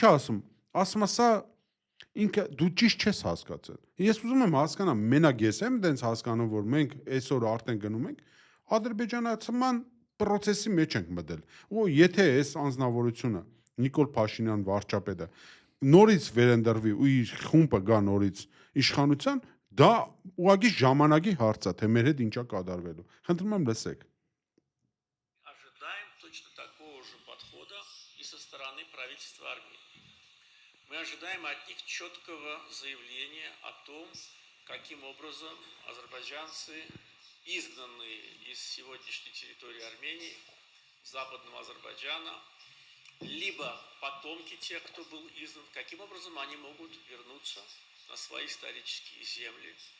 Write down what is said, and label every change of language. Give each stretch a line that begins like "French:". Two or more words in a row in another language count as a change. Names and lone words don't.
Armenian: ասում։ Ասում է սա ինքը դու ճիշտ չես հասկացել։ Ես ուզում եմ հասկանամ, մենակ ես եմ դենց հասկանում, որ մենք այսօր արդեն գնում ենք ադրբեջանացման process-ի մեջ ենք մտել։ Ու եթե այս անձնավորությունը Նիկոլ Փաշինյան վարչապետը նորից վերընտրվի ու իր խումբը гա норից իշխանության, դա ուղղակի ժամանակի հարց է, թե մեր հետ ինչա կատարվելու։ Խնդրում եմ լսեք։
Russian: Ожидаем точно такого же подхода и со стороны правительства Армении. Мы ожидаем от них четкого заявления о том, каким образом азербайджанцы, изгнанные из сегодняшней территории Армении, западного Азербайджана, либо потомки тех, кто был изгнан, каким образом они могут вернуться на свои исторические земли